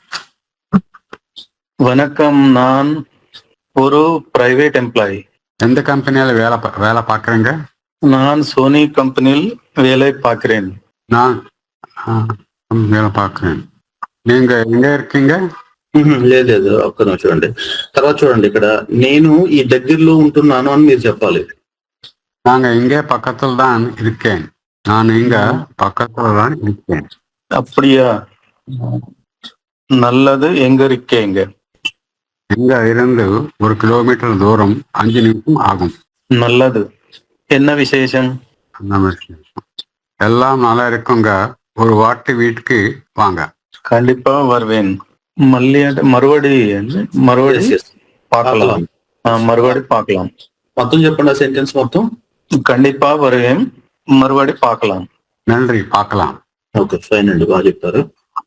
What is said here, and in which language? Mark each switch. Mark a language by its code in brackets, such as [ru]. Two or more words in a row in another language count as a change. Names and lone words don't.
[ta] வணக்கம், நான் ஒரு [en] private employee. [ta] எந்த கம்பெனியில வேலை பார்க்குறீங்க? நான் சோனி கம்பெனியில் வேலை பார்க்கிறேன். நான் வேலை பார்க்குறேன். நீங்க எங்க இருக்கீங்க? [te] లేదు లేదు, ఒక్క నిమిషం చూడండి. తర్వాత చూడండి, ఇక్కడ నేను ఈ దగ్గరలో ఉంటున్నాను అని మీరు చెప్పాలి. [ta] நாங்க இங்கே பக்கத்துல தான் இருக்கேன். நான் இங்க பக்கத்துல தான் இருக்கேன். அப்படியா? நல்லது. எங்க இருக்கீங்க? இங்க இருந்து 1 கிலோமீட்டர் தூரம் 5 நிமிஷம் ஆகும். நல்லது. என்ன விசேஷம்? அந்த மாதிரி எல்லாம் நல்லா இருக்குங்க. ஒரு வாட்டி வீட்டுக்கு வாங்க. கண்டிப்பா வருவேன். மறுபடி [en] Yes, yes. [ta] பார்க்கலாம். மறுபடி பார்க்கலாம். [te] మొత్తం చెప్పండి ఆ సెంటెన్స్ మొత్తం. [ta] கண்டிப்பா வருவேன். மறுபடி பார்க்கலாம். நன்றி, பார்க்கலாம். [en] okay, fine [te] అండి, బాగా చెప్పారు.